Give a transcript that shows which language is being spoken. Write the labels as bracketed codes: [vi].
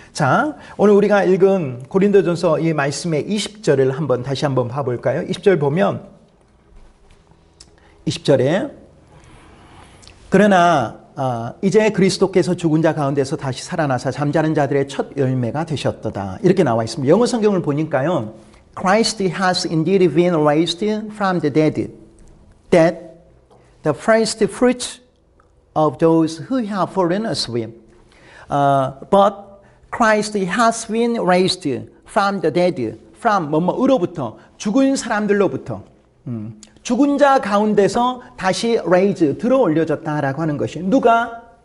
[ko] 자, 오늘 우리가 읽은 고린도전서 이 말씀의 20절을 다시 한번 봐볼까요? 20절 보면 20절에 그러나 이제 그리스도께서 죽은 자 가운데서 다시 살아나사 잠자는 자들의 첫 열매가 되셨도다. 이렇게 나와 있습니다. 영어 성경을 보니까요. [en] Christ has indeed been raised from the dead, that the first fruits of those who have fallen asleep. But Christ has been raised from the dead, from [ko] 뭐뭐으로부터 죽은 사람들로부터 죽은 자 가운데서 다시 raise 들어 올려졌다라고 하는 것이 누가?